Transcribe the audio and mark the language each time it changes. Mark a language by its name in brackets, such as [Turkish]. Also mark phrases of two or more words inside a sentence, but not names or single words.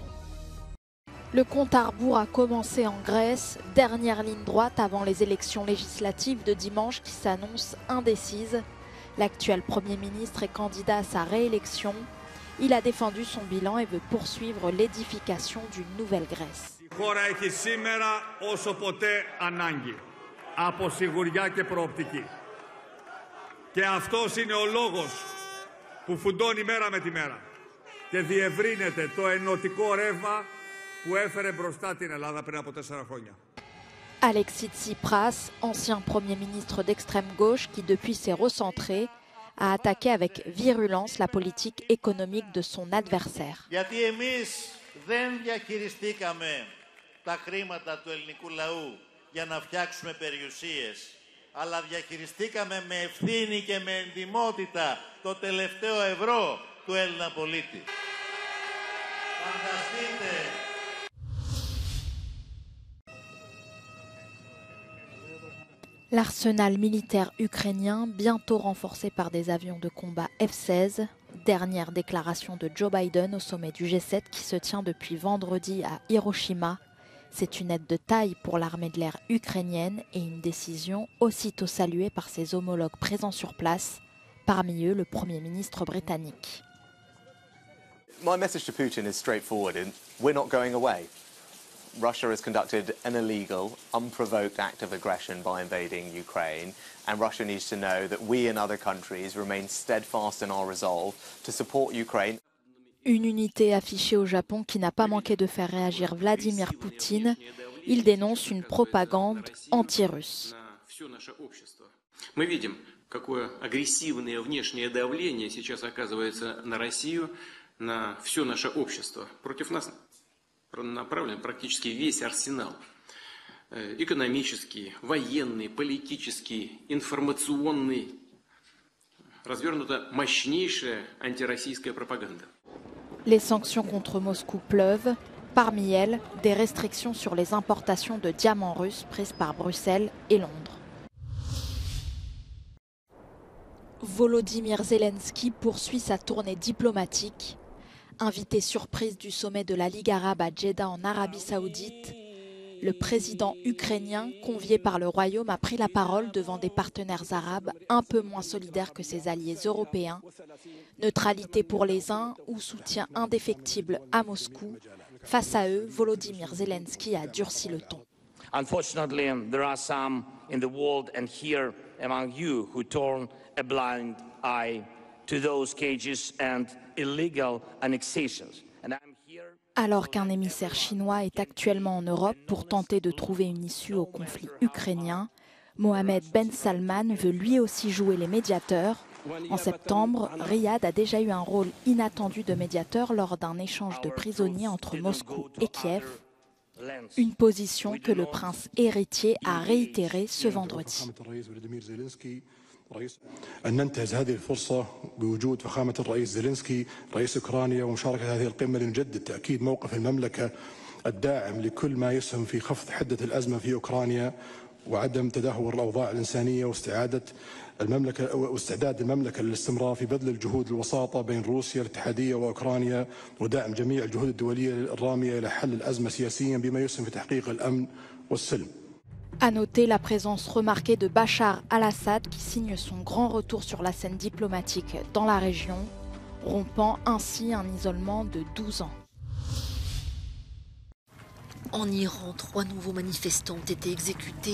[French] Le compte à rebours a commencé en Grèce, dernière ligne droite avant les élections législatives de dimanche qui s'annoncent indécises. L'actuel Premier ministre est candidat à sa réélection. Il a défendu son bilan et veut poursuivre l'édification d'une nouvelle Grèce. [Greek] Από σιγουριά και προοπτική. Και αυτός είναι ο λόγος που φουντώνει μέρα με τη μέρα και διευρύνεται το ενωτικό ρεύμα που έφερε μπροστά την Ελλάδα πριν από 4 χρόνια. [French] Alexis Tsipras, ancien Premier ministre d'extrême gauche qui depuis s'est recentré, a attaqué avec virulence la politique économique de son adversaire. [Greek] Γιατί εμείς δεν διαχειριστήκαμε τα χρήματα του ελληνικού λαού για να φτιάξουμε περιουσίες, αλλά διαχειριστήκαμε με ευθύνη και με εντιμότητα το τελευταίο ευρώ του Έλληνα πολίτη. Φανταστείτε. [French] L'arsenal militaire ukrainien, bientôt renforcé par des avions de combat F-16, dernière déclaration de Joe Biden au sommet du G7 qui se tient depuis vendredi à Hiroshima. C'est une aide de taille pour l'armée de l'air ukrainienne et une décision aussitôt saluée par ses homologues présents sur place, parmi eux le Premier ministre britannique. [English] My message to Putin is straightforward. We're not going away. Russia has conducted an illegal, unprovoked act of aggression by invading Ukraine, and Russia needs to know that we and other countries remain steadfast in our resolve to support Ukraine. [French] Une unité affichée au Japon qui n'a pas manqué de faire réagir Vladimir Poutine. Il dénonce une propagande anti-russe. [Russian] Мы видим, какое агрессивное внешнее давление сейчас оказывается на Россию, на все наше общество. Против нас направлен практически весь арсенал. Экономический, военный, политический, информационный. Развернута мощнейшая антироссийская пропаганда. [French] Les sanctions contre Moscou pleuvent. Parmi elles, des restrictions sur les importations de diamants russes prises par Bruxelles et Londres. Volodymyr Zelensky poursuit sa tournée diplomatique. Invité surprise du sommet de la Ligue arabe à Jeddah en Arabie Saoudite, le président ukrainien, convié par le Royaume, a pris la parole devant des partenaires arabes un peu moins solidaires que ses alliés européens. Neutralité pour les uns ou soutien indéfectible à Moscou. Face à eux, Volodymyr Zelensky a durci le ton. [English] Unfortunately, there are some in the world and here among you who turn a blind eye to those cages and illegal annexations. [French] Alors qu'un émissaire chinois est actuellement en Europe pour tenter de trouver une issue au conflit ukrainien, Mohammed Ben Salman veut lui aussi jouer les médiateurs. En septembre, Riyad a déjà eu un rôle inattendu de médiateur lors d'un échange de prisonniers entre Moscou et Kiev. Une position que le prince héritier a réitérée ce vendredi. [Arabic] أن ننتهز هذه الفرصة بوجود فخامة الرئيس زيلينسكي رئيس أوكرانيا ومشاركة هذه القمة لنجدد تأكيد موقف المملكة الداعم لكل ما يسهم في خفض حدة الأزمة في أوكرانيا وعدم تدهور الأوضاع الإنسانية واستعداد المملكة للاستمرار في بذل الجهود الوساطة بين روسيا الاتحادية وأوكرانيا ودعم جميع الجهود الدولية الرامية إلى حل الأزمة سياسيا بما يسهم في تحقيق الأمن والسلم. [French] À noter la présence remarquée de Bachar al-Assad qui signe son grand retour sur la scène diplomatique dans la région, rompant ainsi un isolement de 12 ans. En Iran, 3 nouveaux manifestants ont été exécutés.